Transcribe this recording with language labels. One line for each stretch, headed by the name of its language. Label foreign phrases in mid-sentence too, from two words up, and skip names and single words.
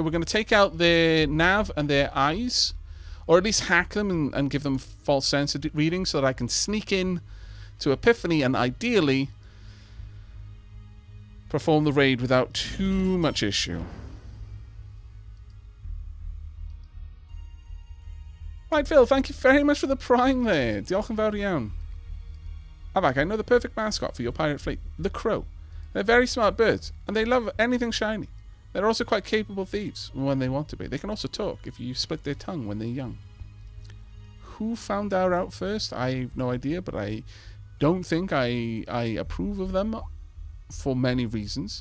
English: We're going to take out their nav and their eyes, or at least hack them and give them false sensor readings so that I can sneak in to Epiphany and ideally perform the raid without too much issue. Right, Phil, thank you very much for the prime there.
Welsh: Diolch yn fawr iawn.
English: Aavak, I know the perfect mascot for your pirate fleet, the crow. They're very smart birds, and they love anything shiny. They're also quite capable thieves when they want to be. They can also talk if you split their tongue when they're young. Who found that out first? I have no idea, but I don't think I approve of them for many reasons.